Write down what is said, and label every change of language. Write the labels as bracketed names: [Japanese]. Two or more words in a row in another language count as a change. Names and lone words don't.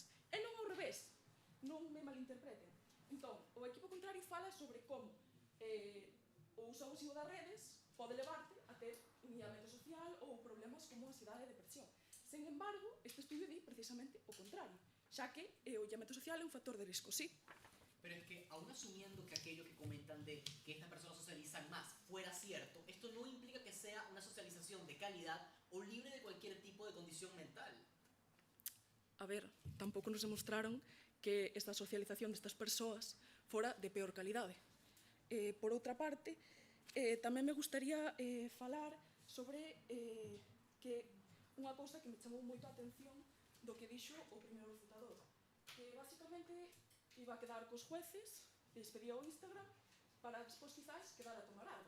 [Galician] E non ao revés, non me malinterpreten. Entón, o equipo contrario fala sobre como o uso abusivo das redes pode levarte a ter un illamento social ou problemas como ansiedade e depresión. Sen embargo, este estudio di precisamente o contrario, xa que o illamento social é un factor de risco, sí. [Spanish] Pero es que, aún asumiendo que aquello que comentan de que estas personas socializan más fuera cierto, esto no implica que sea una socialización de calidad o libre de cualquier tipo de condición mental. [Galician] A ver, tampouco nos demostraron que esta socialización destas persoas fora de peor calidade. Por outra parte, tamén me gustaría falar sobre que unha cousa que me chamou moito a atención do que dixo o primeiro refutador, que basicamente [Spanish] iba a quedar [Galician] cos jueces, e les pedía o Instagram para despois quizás quedar a tomar algo.